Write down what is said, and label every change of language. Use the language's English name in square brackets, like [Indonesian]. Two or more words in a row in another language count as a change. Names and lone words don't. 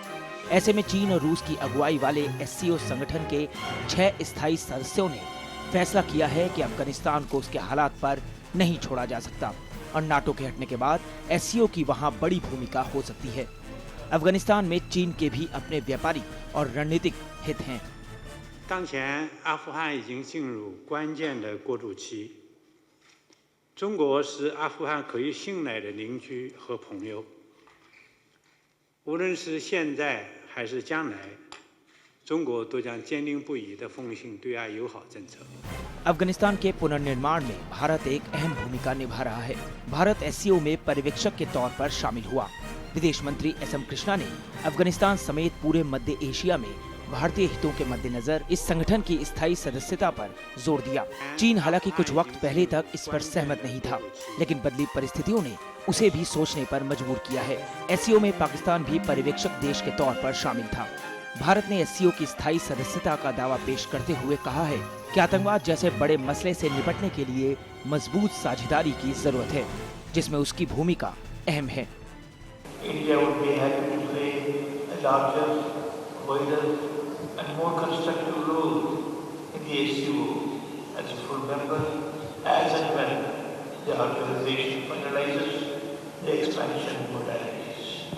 [Hindi] ऐसे में चीन और रूस की अगुवाई वाले SCO संगठन के 6 स्थायी सदस्यों ने फैसला किया है कि अफगानिस्तान को उसके हालात पर नहीं छोड़ा जा सकता और नाटो के हटने के बाद SCO की वहां बड़ी भूमिका हो सकती है। अफगानिस्तान में चीन के भी अपने व्यापारिक और रणनीतिक हित हैं। [Chinese] 当前阿富汗已经进入关键的过渡期，中国是阿富汗可以信赖的邻居和朋友，无论是现在还是将来，中国都将坚定不移地奉行对外友好政策。 [Hindi] अफगानिस्तान के पुनर्निर्माण में भारत एक अहम भूमिका निभा रहा है। भारत SCO में पर्यवेक्षक के तौर पर शामिल हुआ। विदेश मंत्री SM कृष्णा ने अफगानिस्तान समेत पूरे मध्य एशिया में भारतीय हितों के मद्देनजर इस संगठन की स्थायी सदस्यता पर जोर दिया। चीन हालांकि कुछ वक्त पहले तक इस पर सहमत नहीं था, लेकिन बदली परिस्थितियों ने उसे भी सोचने पर मजबूर किया है। SCO में पाकिस्तान भी पर्यवेक्षक देश के तौर पर शामिल था। भारत ने SCO की स्थायी सदस्यता का दावा पेश करते हुए कहा है कि आतंकवाद जैसे बड़े मसले से निपटने के लिए मजबूत साझेदारी की जरूरत है, जिसमें उसकी भूमिका अहम है। [English] India would be happy to play a larger, wider and more constructive role in the SCO as a full member as and when the organization finalizes the expansion modalities.